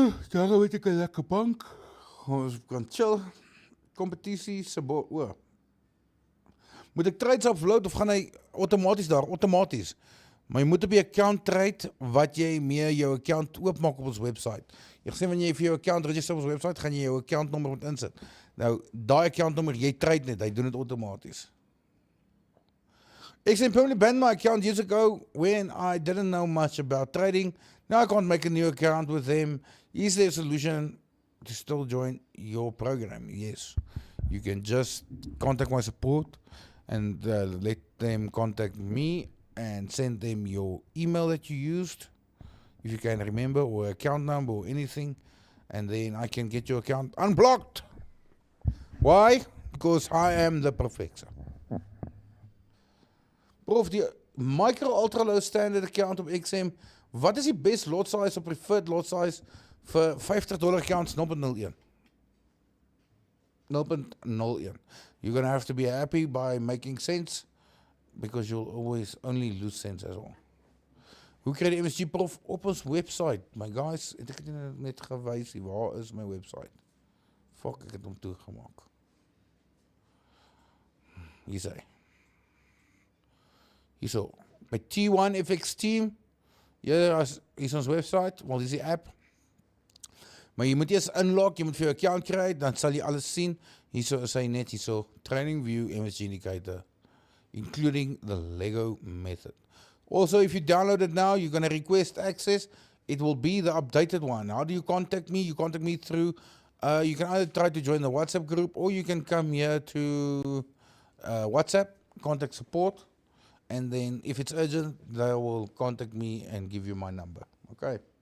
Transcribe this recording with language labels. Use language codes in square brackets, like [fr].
[af] Daar weet ek 'n lekker bank. Ons kan chill. Kompetisie se moet ek trades upload of gaan hy outomaties daar? Outomaties. Maar jy moet op die account trade wat jy mee jou account oopmaak op ons website. Jy sê wanneer jy vir jou account register op ons website, gaan jy jou account nommer moet insit. Nou, daai account nommer, jy trade net, hy doen dit outomaties. [en] XM permanently banned my account years ago when I didn't know much about trading. Now I can't make a new account with them. Is there a solution to still join your program? Yes. You can just contact my support and let them contact me and send them your email that you used, if you can remember, or account number or anything, and then I can get your account unblocked. Why? Because I am the professor. [af] Prof, die micro ultra low standard account op XM, wat is die [en] best lot size of preferred lot size [af] vir $50 accounts 0.01? 0.01. [en] You're going to have to be happy by making sense, because you'll always only lose sense as well. [af] Hoe kry die MSG Prof op ons website? My guys, het ek het net gewys, waar is my website? Fuck, ek het hom toegemaak. Hier sê. Hierso, by T1FX Team, hier is ons website, wel, hier is die app. Maar jy moet eers inlog, jy moet vir jou account kry, dan sal jy alles sien. Hierso is hy net, hierso, Training View MSG Indicator, [en] including the Lego method. Also, if you download it now, you're going to request access. It will be the updated one. How do you contact me? You contact me through, you can either try to join the WhatsApp group, or you can come here to WhatsApp, contact support, and then if it's urgent, they will contact me and give you my number. Okay.